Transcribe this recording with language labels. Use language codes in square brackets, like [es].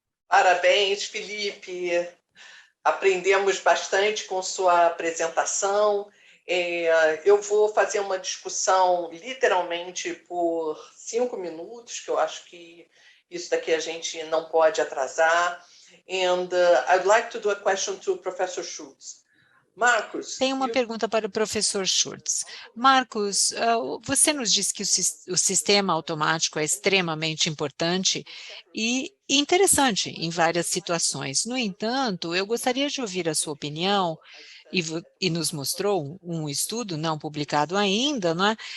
[pt] Parabéns, Felipe. Aprendemos bastante com sua apresentação. Eu vou fazer uma discussão literalmente por 5 minutos, que eu acho que Isso daqui a gente não pode atrasar. [en] And I'd like to do a question to Professor Schultz. [pt] Marcos. Tem uma pergunta para o professor Schultz. Marcos, você nos disse que o sistema automático é extremamente importante e interessante em várias situações. No entanto, eu gostaria de ouvir a sua opinião, e nos mostrou um estudo não publicado ainda, não é?